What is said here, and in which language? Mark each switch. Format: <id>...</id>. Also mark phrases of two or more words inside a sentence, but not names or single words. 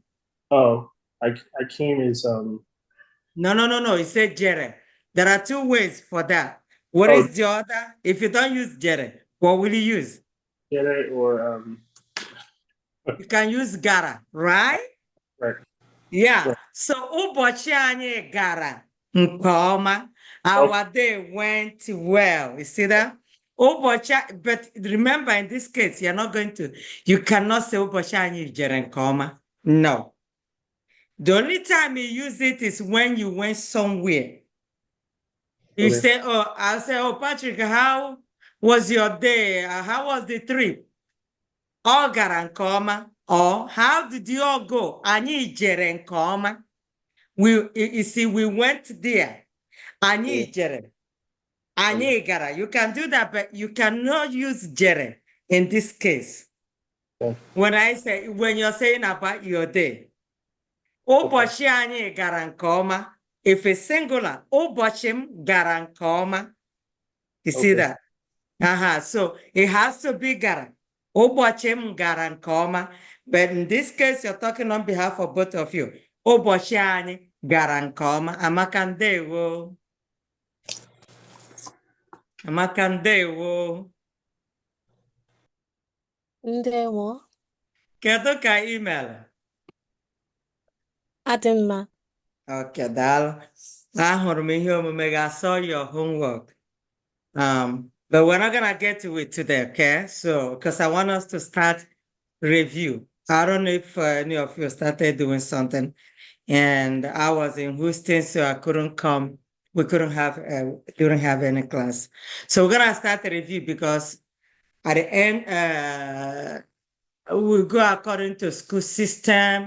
<en>Oh, I came is No. It said Jere. There are two ways for that. What is the other? If you don't use Jere, what will you use? Jere or you can use gara, right? Right. Yeah. Right.</en> <ig>So ụbọchị anyị gara nke ọma.</ig> <en>Our day went well. You see that? Ụbọchị, but remember in this case, you cannot say</en> <ig>ụbọchị anyị jere nke ọma.</ig> <en>No. The only time you use it is when you went somewhere. You say, I'll say, Patrick, how was your day? How was the trip? All</en> <ig>gara nke ọma.</ig> <en>Or how did you all go?</en> <ig>Anyị jere nke ọma.</ig> <en>You see, we went there.</en> <ig>Anyị jere. Anyị gara.</ig> <en>You can do that, but you cannot use jere in this case. When you're saying about your day.</en> <ig>Ụbọchị anyị gara nke ọma.</ig> <en>If it's singular,</en> <ig>ụbọchị m gara nke ọma.</ig> <en>You see that? So it has to be gara.</en> <ig>Ụbọchị m gara nke ọma.</ig> <en>But in this case, you're talking on behalf of both of you.</en> <ig>Ụbọchị anyị gara nke ọma. Amaka ndewo. Amaka ndewo. Ndewo. Kedu ka email? Adịmma. Okay, daalụ. Ahụrụ m ihe omume gị.</ig> <en>I saw your homework. But we're not gonna get to it today, okay? So, because I want us to start review. I don't know if any of you started doing something, and I was in Houston, so I couldn't come. We couldn't have any class. So we're gonna start the review because at the end, we'll go according to school system.</en>